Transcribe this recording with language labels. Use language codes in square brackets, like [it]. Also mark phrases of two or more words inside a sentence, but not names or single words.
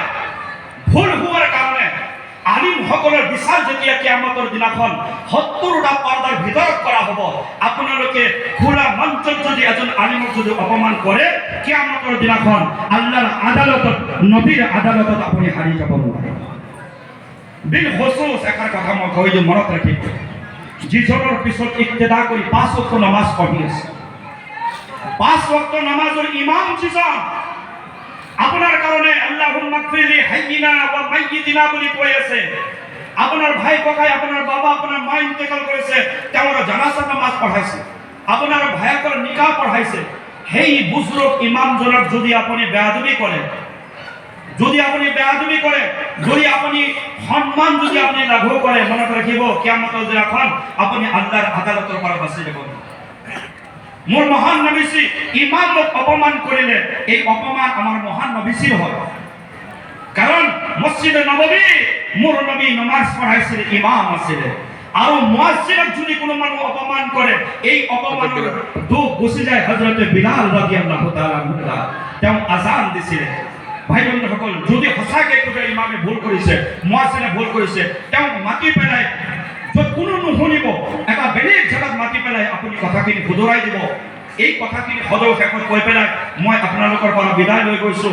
[as] ভুল হোৱাৰ কাৰণে আলিমসকলৰ বিচাৰ যেতিয়া কিয়ামতৰ দিনাখন ৭০টা পৰ্দাৰ ভিতৰত কৰা হ'ব, আপোনালোকে খোলা মঞ্চত যদি এজন আলিমক যদি অপমান কৰে, কিয়ামতৰ দিনাখন আল্লাহৰ আদালতত, নবীৰ আদালতত আপুনি হাৰি যাব নোৱাৰে। [ar] بالخصوص [as] এষাৰ কথা মই কৈ দিওঁ, মনত ৰাখিব। যিজনৰ পিছত ইক্তেদা কৰি ৫ ওয়াক্ত নামাজ পঢ়ি আছে, ৫ ওয়াক্ত নামাজৰ ইমাম যিজন, আপোনাৰ কাৰণে [ar] اللهم اغفر لحينا وميتنا [as] বুলি কৈ আছে। আপোনাৰ ভাই ককাই, আপোনাৰ বাবা, আপোনাৰ মা ইন্তেকাল কৰিছে, তেওঁৰ জানাজা নামাজ পঢ়াইছে, আপোনাৰ ভাইকৰ নিকাহ পঢ়াইছে। সেই বুজুৰ্গ ইমামজনক যদি আপুনি বেয়াদবি কৰে, যদি আপুনি বেয়াদবি কৰে, যদি আপুনি সম্মান যদি আপুনি লাঘৱ কৰে, মনত ৰাখিব কিয়ামতৰ দিনাখন আপুনি আল্লাহৰ আদালতৰ পৰা বাচি যাব। মোৰ মহান নবীজী ইমামক অপমান কৰিলে, এই অপমান আমাৰ মহান নবীজীৰ হয়। কাৰণ মছজিদে নবৱী মোৰ নবী নামাজ পঢ়াইছিল, ইমাম আছিল। আৰু মুয়াজ্জিনক যদি কোনো মানুহ অপমান কৰে, এই অপমানৰ দুখ গুচি যায় হযরতে বিলাল [ar] رضي الله تعالى عنه. [as] তেওঁ আজান দিছিল। ভাই বন্ধুসকল, যদি সঁচাকে কোনোবা ইমামে ভুল কৰিছে, মুয়াজ্জিনে ভুল কৰিছে, তেওঁক মাতি পেলাই য'ত কোনো নুশুনিব, এটা বেলেগ জেগাত মাতি পেলাই আপুনি কথাখিনি শুধৰাই দিব। এই কথাখিনি সদৌ শেষত কৈ পেলাই মই আপোনালোকৰ পৰা বিদায় লৈ গৈছোঁ।